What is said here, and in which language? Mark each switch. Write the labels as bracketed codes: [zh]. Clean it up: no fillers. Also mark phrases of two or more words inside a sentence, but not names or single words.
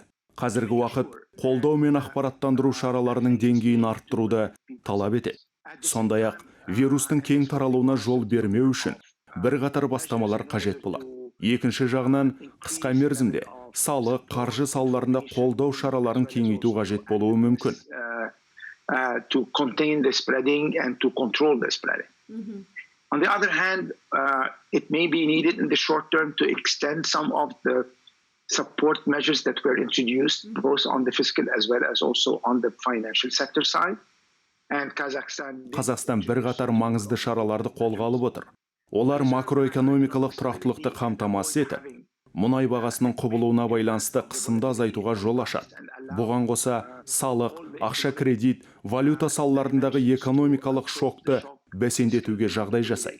[kk] Қазіргі уақыт қолдау мен ақпараттандыру шараларының деңгейін арттыруды талап етеді. Сондай-ақ вирустың кең таралуына жол бермеу үшін бірқатар бастамалар қажет болады. Екінші жағынан, қысқа мерзімде салық, қаржы салаларында қолдау шараларын кеңейту қажет болуы мүмкін. [en] To contain the spreading and to control the spreading. On the other hand, it may be needed in the short term to extend some of the support measures that were introduced, both on the fiscal as well as also on the financial sector side. [kk] Қазақстан бірқатар маңызды шараларды қолға алып отыр. Олар макроэкономикалық тұрақтылықты қамтамасыз етіп, мұнай бағасының құбылуына байланысты қысымды азайтуға жол ашады. Бұған қоса салық, ақша кредит, валюта салаларындағы экономикалық шокты бәсеңдетуге жағдай жасайды.